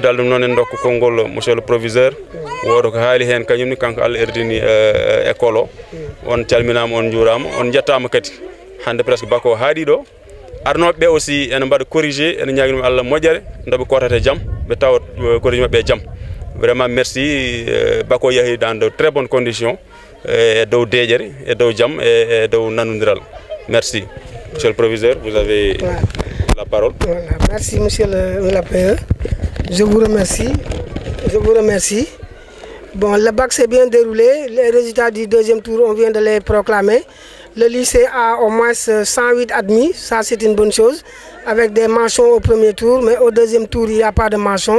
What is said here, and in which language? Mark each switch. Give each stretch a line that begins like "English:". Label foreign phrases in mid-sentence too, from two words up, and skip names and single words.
Fula: Allah ɗum noon en dokka konngol
French: monsieur le proviseur
Fula: wodo ko haali hen kañumni kanko Allah erdini école o on calminama on juurama on jettama kadi hande presque bako haaɗi ɗo arnoɓe ɓe aussi ene mbaɗa corrigé ene ñaguinum Allah moƴƴere ndoɓe kotate jaam ɓe tawa corrigé mabɓe jaam
French: vraiment merci
Fula: bako yahi
French: dans de très bonnes conditions
Fula: e dow deƴere e dow jaam e dow nanodiral
French: merci monsieur le proviseur vous avez la parole. Voilà, merci monsieur l'APE. Je vous remercie. Bon, le bac s'est bien déroulé. Les résultats du deuxième tour, on vient de les proclamer. Le lycée a au moins 108 admis, ça c'est une bonne chose, avec des mentions au premier tour, mais au deuxième tour, il n'y a pas de mention.